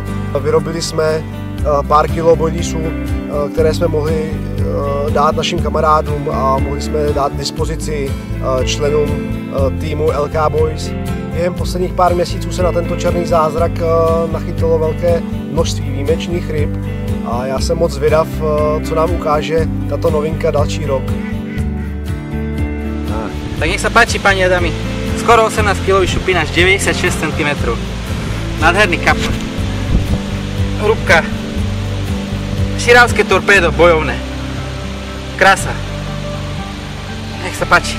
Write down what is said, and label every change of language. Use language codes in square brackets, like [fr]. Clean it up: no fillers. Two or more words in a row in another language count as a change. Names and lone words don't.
[cs] Vyrobili jsme pár kilo boiliesů, které jsme mohli dát našim kamarádům a mohli jsme dát dispozici členům týmu LK Boys. Během posledních pár měsíců se na tento černý zázrak nachytilo velké množství výjimečných ryb a já jsem moc zvědav, co nám ukáže tato novinka další rok. [sk] Tak nech sa páči, pani Adami. Skoro 18 kg šupinač, 96 cm. Nádherný kapor. Hrúbka. Širavské torpédo bojovné. Krása. Nech sa páči.